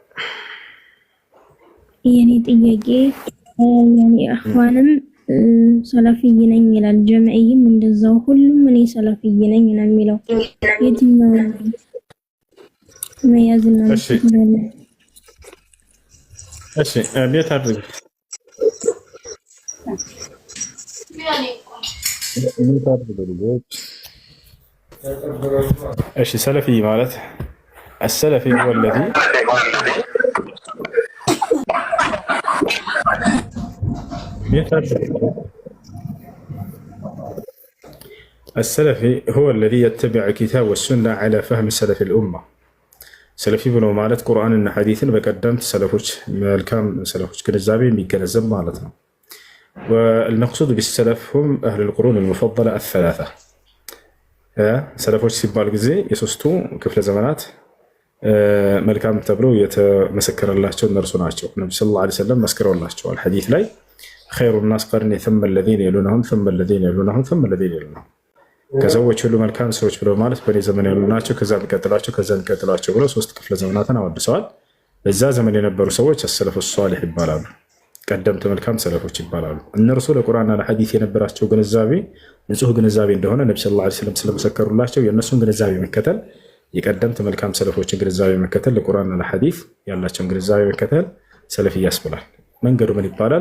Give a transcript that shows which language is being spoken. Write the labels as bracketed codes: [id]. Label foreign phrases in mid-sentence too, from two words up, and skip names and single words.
[am] የኔ ጥያቄ ያኔ አህዋንም ሰላፊይ ነኝ ይላል፣ ጀምዒይም እንደዛው፣ ሁሉም እኔ ሰላፊይ ነኝ ነው የሚለው። የትኛው መያዝና ማለት? እሺ ቤት አድርግ እሺ ሰለፊ ማለት [ar] السلفي هو الذي السلفي هو الذي يتبع الكتاب والسنة على فهم سلف الأمة. [am] سلفي ብሎ ማለት ቁርአንና ሐዲስን በቀደምት ሰለፎች መልካም ሰለፎች ግንዛቤ የሚገነዘብ ማለት ነው። [ar] والمقصود بالسلف هم أهل القرون المفضلة الثلاثة. [am] ሰለፎች ሲባል ጊዜ የሶስቱ ክፍለ ዘመናት መልካም ተብሎ የተመሰከረላቸው እነርሱ ናቸው። ነብዩ [ar] صلى الله عليه وسلم [am] መስክረውላቸዋል ሐዲስ ላይ [ar] خير الناس قرني ثم الذين يلونهم ثم الذين يلونهم ثم الذين يلونهم። [am] ከሰዎች ሁሉ መልካም ሰዎች ብለው ማለት በኔ ዘመን ያሉ ናቸው፣ ከዛ የሚቀጥላቸው ብለው ሶስት ክፍለ ዘመናትን አወድሰዋል። በዛ ዘመን የነበሩ ሰዎች [ar] السلف الصالح [am] ይባላሉ፣ ቀደምት መልካም ሰለፎች ይባላሉ። እነርሱ ለቁርአንና ለሐዲስ የነበራቸው ግንዛቤ ንጹህ ግንዛቤ እንደሆነ ነብዩ [ar] صلى الله عليه وسلم [am] ስለመሰከሩላቸው የእነሱን ግንዛቤ መከተል፣ የቀደምት መልካም ሰለፎችን ግንዛቤ መከተል፣ ለቁርአንና ለሐዲስ ያላቸውን ግንዛቤ መከተል ሰለፊያ ያስብላል። መንገዱ ምን ይባላል?